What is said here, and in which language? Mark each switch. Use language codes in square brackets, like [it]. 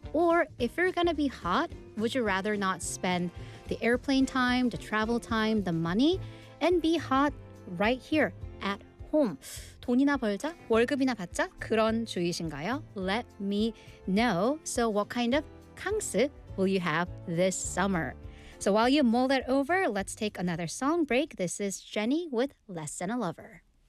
[en] Or if you're gonna be hot, would you rather not spend the airplane time, the travel time, the money, and be hot right here at home? [ko] 돈이나 벌자, 월급이나 받자, 그런 주의신가요? [en] Let me know. So what kind of 캉스 will you have this summer? So while you mull that over, let's take another song break. This is Jenny with Less Than a Lover.